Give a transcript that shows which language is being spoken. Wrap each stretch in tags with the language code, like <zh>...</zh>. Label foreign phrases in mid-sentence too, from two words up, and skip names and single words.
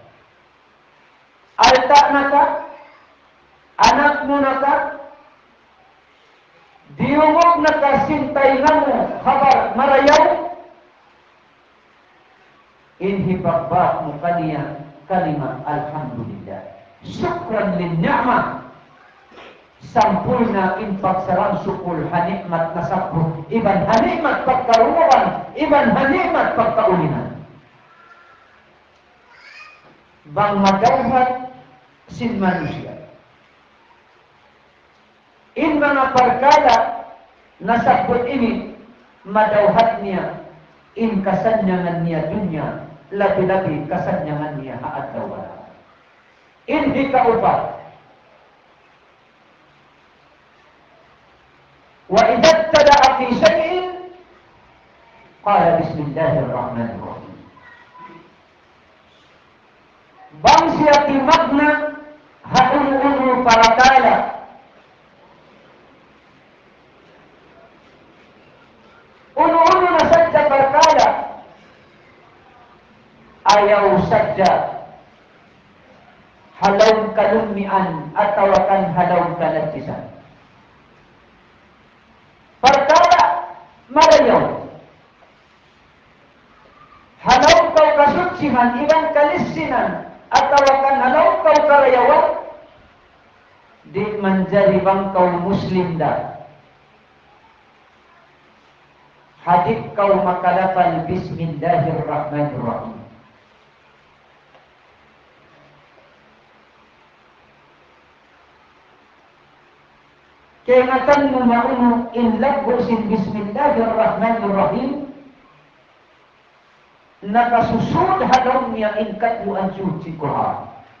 <tsg>Alta naka, anakmu naka, diumog na kasintayngan mo kabar marayaw inhibabak mo kaniya kalimat</tsg> <ar>الحمد لله شكرا للنعمة</ar> <tsg>sampul na inpagsaram sukul hanikmat na sabro iban hanikmat pagkarungan iban hanikmat pagkaulinan bang madawhat sin manusia in mga perkara na sabot ini madawhat niya in kasanyangan niya dunya labi-labi kasanyangan niya haad dawala in hikaupat</tsg> <ar>وإذا تداعى في شيء قال بسم الله الرحمن الرحيم</ar> <tsg>bang siya timagna haun-unu paratala uno-uno na sadya perkara ayaw sadya halaw kalumian atau akan halaw kanatisan perkara marayaw halaw kau kasutsihan iban kalisinan atau akan halaw kau karayawan di menjadi bang kau muslim dah hadith kau makalafal bismillahirrahmanirrahim. Keingatan mo mauno in labbusin bismillahirrahmanirrahim nakasusud hadong niya in katluan suci Quran.</tsg>